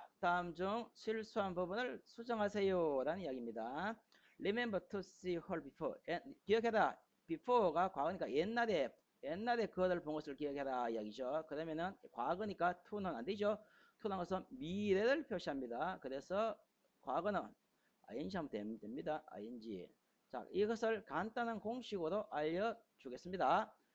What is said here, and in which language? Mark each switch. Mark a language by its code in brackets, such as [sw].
[ko] 다음 중 실수한 부분을 수정하세요 라는 이야기입니다. [en] Remember to see her before. [ko] 기억해라. before가 과거니까 옛날에 그것을 본 것을 기억해라 이야기죠. 그러면은 과거니까 to는 안 되죠. to는 것은 미래를 표시합니다. 그래서 과거는 ing 하면 됩니다. ing. 자, 이것을 간단한 공식으로 알려주겠습니다.